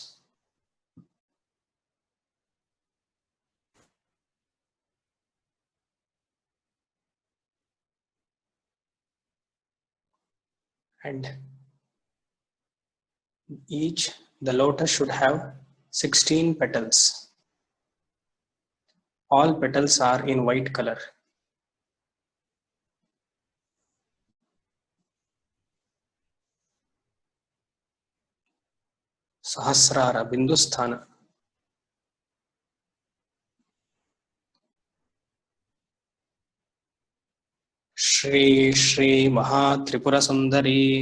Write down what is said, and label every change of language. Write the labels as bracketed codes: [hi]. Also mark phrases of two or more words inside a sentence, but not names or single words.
[en] And the lotus should have 16 petals. All petals are in white color. [kn] ಸಹಸ್ರಾರ ಬಿಂದು ಸ್ಥಾನ. ಶ್ರೀ ಶ್ರೀ ಮಹಾ ತ್ರಿಪುರ ಸುಂದರಿ